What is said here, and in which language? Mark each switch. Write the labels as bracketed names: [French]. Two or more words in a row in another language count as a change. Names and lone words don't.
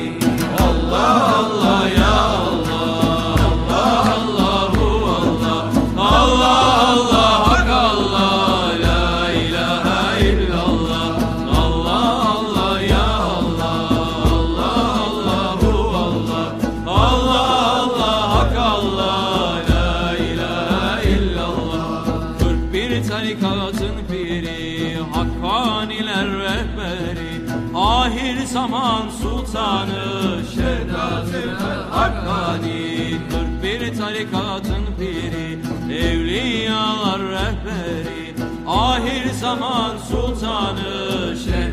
[Arabic] الله الله يا الله الله الله الله الله الله حق الله لا إله إلا الله. الله الله يا الله الله الله الله الله الله حق الله لا إله إلا الله. [Turkish] 41 tarikatın piri, Hakkaniler rehberi, ahir zaman sultanı Şeyh Nazım el Hakkani. 41 tarikatın piri, evliyalar rehberi, ahir zaman sultanı